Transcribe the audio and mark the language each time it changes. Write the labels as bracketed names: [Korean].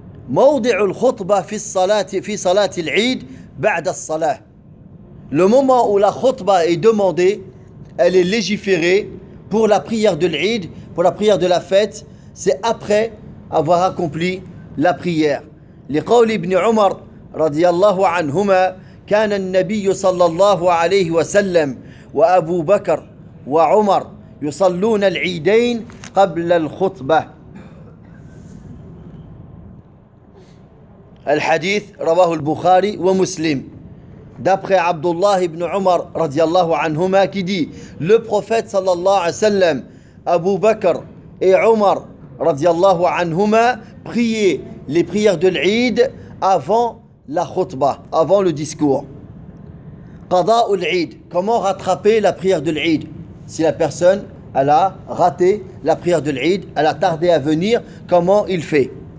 [Arabic] موضع الخطبة في صلاة العيد بعد الصلاة [French] Le moment où la khutbah est demandée, elle est légiférée pour la prière de l'Eid, pour la prière de la fête, c'est après avoir accompli la prière. [Arabic] لقول ابن عمر رضي الله عنهما كان النبي صلى الله عليه وسلم وأبو بكر وعمر يصلون العيدين قبل الخطبة الحديث رواه البخاري ومسلم [French] d'après [Arabic] عبد الله بن عمر رضي الله عنهما [French] qui dit le prophète [Arabic] صلى الله عليه وسلم أبو بكر [French] et Omar radiallahu anhuma priaient les prières de l'Eid avant la khutbah, avant le discours. Qada ul Eid, comment rattraper la prière de l'Eid si la personne elle a raté la prière de l'Eid, elle a tardé à venir, comment il fait?